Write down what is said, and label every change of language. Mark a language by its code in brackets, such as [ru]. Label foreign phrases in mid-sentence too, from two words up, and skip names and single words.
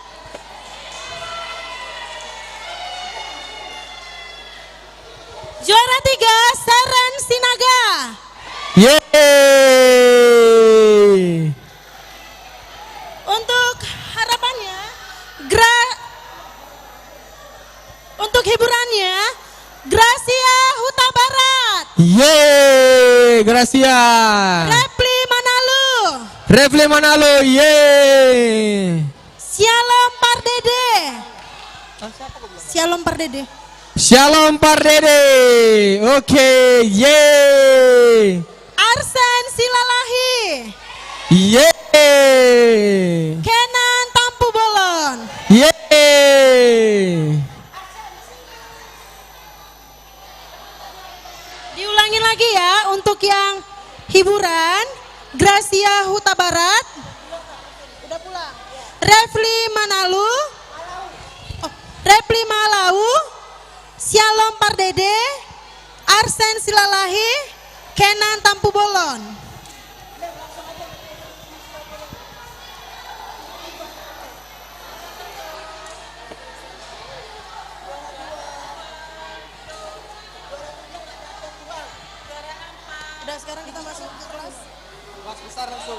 [id] Juara 3 Saran Sinaga. Yeay. Untuk harapannya, untuk hiburannya, Gracia Huta Barat. Yeay, Gracia. Repli Manalu. Refli Manalo, yeay. Shalom Pardede. Shalom Pardede. Shalom Pardede. Oke, yeay. Arsen Silalahi. Yeay. Kenan Tampu Bolon. Yeay. Diulangi lagi ya untuk yang hiburan. Gracia Huta Barat. Udah pulang. Refli Manalu. Repli Malau. Shalom Pardede. Arsen Silalahi. Kenan Tampu Bolon. Udah sekarang kita masuk ke kelas besar langsung.